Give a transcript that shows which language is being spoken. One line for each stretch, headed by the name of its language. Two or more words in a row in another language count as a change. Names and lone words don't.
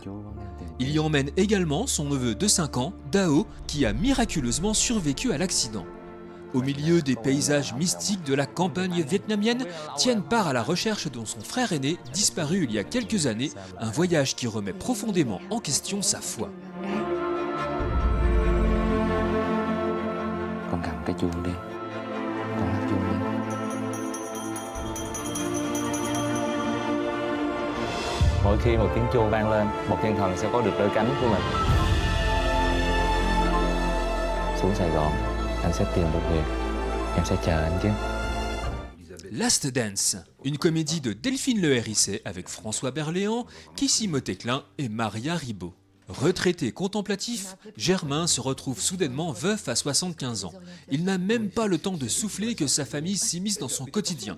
French: Il y emmène également son neveu de 5 ans, Dao, qui a miraculeusement survécu à l'accident. Au milieu des paysages mystiques de la campagne vietnamienne, Thien part à la recherche de son frère aîné, disparu il y a quelques années, un voyage qui remet profondément en question sa foi.
Vietnamese: Con cầm cái chuông đi. Con lắc chuông đi. Mỗi khi một tiếng chuông vang lên, một thiên thần sẽ có được đôi cánh của mình. Xuống Sài Gòn, anh sẽ tìm được việc. Em sẽ chờ anh chứ.
French: Last Dance, une comédie de Delphine Le Hérissé avec François Berléand, Kissy Motéclin et Maria Ribot. Retraité contemplatif, Germain se retrouve soudainement veuf à 75 ans. Il n'a même pas le temps de souffler que sa famille s'immisce dans son quotidien.